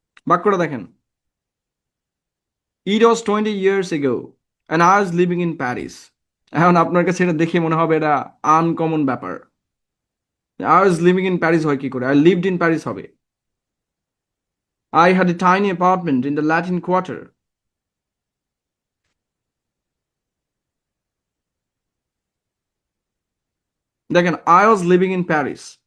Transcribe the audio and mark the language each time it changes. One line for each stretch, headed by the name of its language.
Bangla: বাক্যটা দেখেন,
English: It was 20 years ago and I was living in Paris।
Bangla: এখন আপনার কাছে এটা দেখে মনে হবে এটা আনকমন ব্যাপার।
English: I was living in Paris
Bangla: হয় কি করে?
English: I lived in Paris
Bangla: হবে।
English: I had a tiny apartment in the Latin Quarter।
Bangla: দেখেন,
English: I was living in Paris।